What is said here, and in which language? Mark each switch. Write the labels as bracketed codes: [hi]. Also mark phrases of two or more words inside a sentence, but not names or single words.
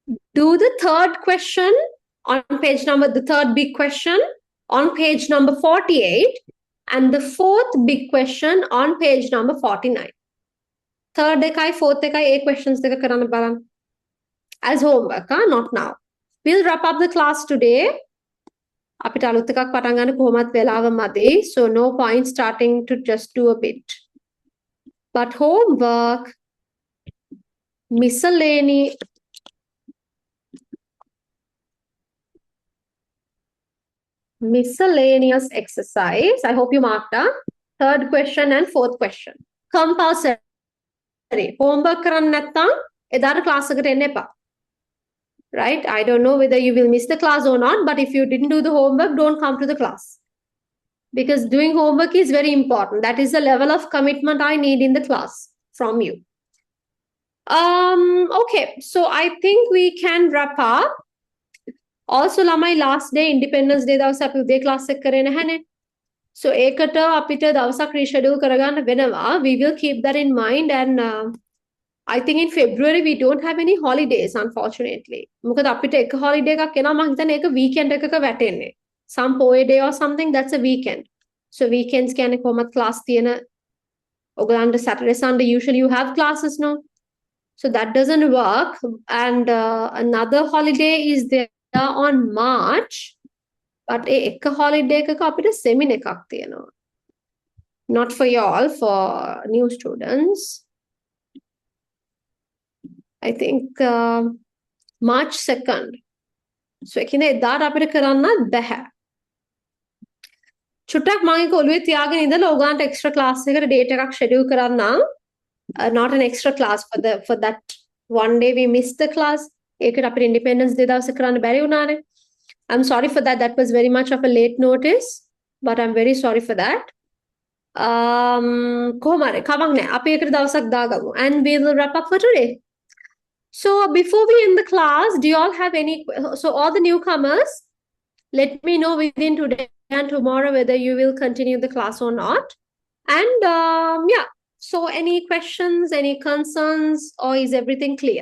[en] Do the third question on page number, the third big question on page number 48, and the fourth big question on page number 49. [si] Third dekai, fourth dekai, 8 questions දෙක කරන්න බලන්. [en] As homework, not now. We'll wrap up the class today. [si] අපිට අලුත් එකක් පටන් ගන්න කොහොමත් වෙලාව මදි. [en] So no point starting to just do a bit. But homework, miscellaneous exercise. I hope you marked third question and fourth question. [si] Compulsory. Homework කරන්න නැත්නම් එදාට class එකට එන්න එපා. [en] Right? I don't know whether you will miss the class or not, but if you didn't do the homework, don't come to the class. Because doing homework is very important. That is the level of commitment I need in the class from you. Okay, so I think we can wrap up. Also, my last day, Independence Day, [si] දවස අපි උදේ class එක කරේ නැහැනේ. So ඒකට අපිට දවසක් reschedule කරගන්න වෙනවා. [en] We will keep that in mind, and I think in February we don't have any holidays, unfortunately. [si] මොකද අපිට එක holiday එකක් එනවා මම හිතන්නේ ඒක weekend එකක වැටෙන්නේ. [en] Some poe day or something, that's a weekend. So weekends [si] කියන්නේ කොහොමද [en] class [si] තියෙන ඔයගලන්ට [en] Saturday Sunday usually you have classes, no? So that doesn't work. And another holiday is there on March. [si] But එක holiday එකක අපිට seminar එකක් තියෙනවා. [en] Not for y'all, for new students. I think March 2nd. [si] So එකනේ එදාට අපිට කරන්න බැහැ. චුට්ටක් මම ඒක ඔළුවේ තියාගෙන ඉඳලා ඔයගලන්ට extra class එකට date එකක් schedule කරන්නම්. [en] Not an extra class for that one day we missed the class. [si] ඒකට අපිට Independence Day දවසේ කරන්න බැරි වුණානේ. [en] I'm sorry for that. That was very much of a late notice, but I'm very sorry for that. [si] කොහොම හරි කමක් නැහැ. අපි ඒකට දවසක් දාගමු. [en] And we will wrap up for today. So before we end the class, do you all have any, so all the newcomers, let me know within today and tomorrow whether you will continue the class or not. And yeah, so any questions, any concerns, or is everything clear?